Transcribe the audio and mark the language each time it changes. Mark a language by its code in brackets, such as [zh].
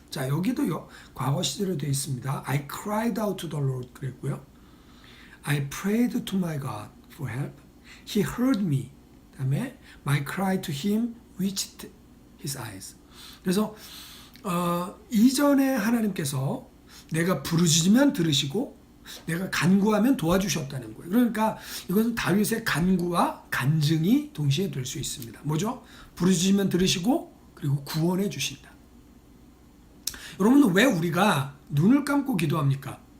[ko] 자, 여기도 과거 시제로 되어 있습니다. [en] I cried out to the Lord [ko] 그랬고요. [en] I prayed to my God for help. He heard me. [ko] 그다음에 [en] my cry to him reached his eyes. [ko] 그래서 이전에 하나님께서 내가 부르짖으면 들으시고 내가 간구하면 도와주셨다는 거예요. 그러니까 이것은 다윗의 간구와 간증이 동시에 될 수 있습니다. 뭐죠? 부르짖으면 들으시고 그리고 구원해 주신다. 여러분은 왜 우리가 눈을 감고 기도합니까?